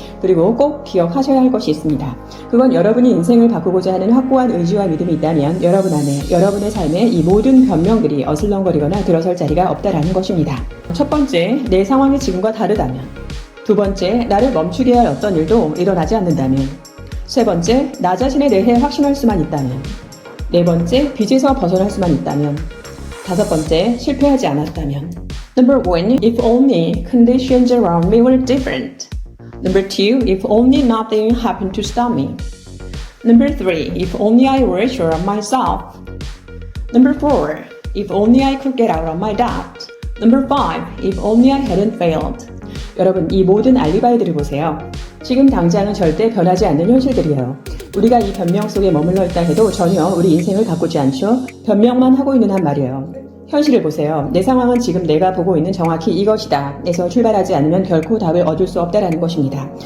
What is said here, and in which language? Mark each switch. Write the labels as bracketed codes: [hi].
[ko] 그리고 꼭 기억하셔야 할 것이 있습니다. 그건 여러분이 인생을 바꾸고자 하는 확고한 의지와 믿음이 있다면 여러분 안에, 여러분의 삶에 이 모든 변명들이 어슬렁거리거나 들어설 자리가 없다라는 것입니다. 첫 번째, 내 상황이 지금과 다르다면. 두 번째, 나를 멈추게 할 어떤 일도 일어나지 않는다면. 세 번째, 나 자신에 대해 확신할 수만 있다면. 네 번째, 빚에서 벗어날 수만 있다면. 다섯 번째, 실패하지 않았다면. [en] Number one, if only conditions around me were different. Number two, if only nothing happened to stop me. Number three, if only I were sure of myself. Number four, if only I could get out of my doubt. Number five, if only I hadn't failed. [ko] 여러분, 이 모든 알리바이들을 보세요. 지금 당장은 절대 변하지 않는 현실들이에요. 우리가 이 변명 속에 머물러 있다 해도 전혀 우리 인생을 바꾸지 않죠. 변명만 하고 있는 한 말이에요. 현실을 보세요. 내 상황은 지금 내가 보고 있는 정확히 이것이다 에서 출발하지 않으면 결코 답을 얻을 수 없다라는 것입니다.